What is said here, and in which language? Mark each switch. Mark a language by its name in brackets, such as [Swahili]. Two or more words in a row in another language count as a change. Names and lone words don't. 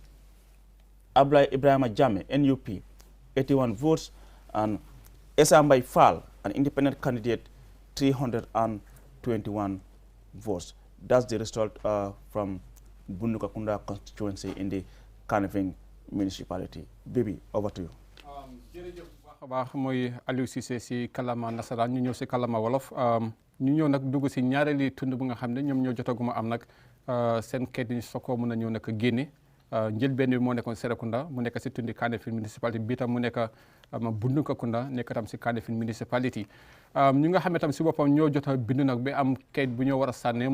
[English] Abdoulaye Ibrahima Jammeh NUP 81 votes, and Essa Fall, an independent candidate, 321 votes. That's the result from Bunduka Kunda constituency in the Kanifing municipality. Bibi, over to you. [Wolof] baax mooy Aliou Cissé si kalama nasaraan ñu ñëw si kalama wolof ñu ñëw nag dugg si ñaareeli tund bu nga xam ne ñoom ñoo jotaguma am nag seen kayit yi soo ko mën a ñëw nag génne njëlbeen bi moo nekkoon Serekunda mu nekk si tundi Kanifing municipality bi tam mu nekk Bunduka Kunda nekk tam si Kanifing municipality ñu nga xam ne tam si boppam ñoo jot a bind nag ba am kayit bu ñoo war a sànnee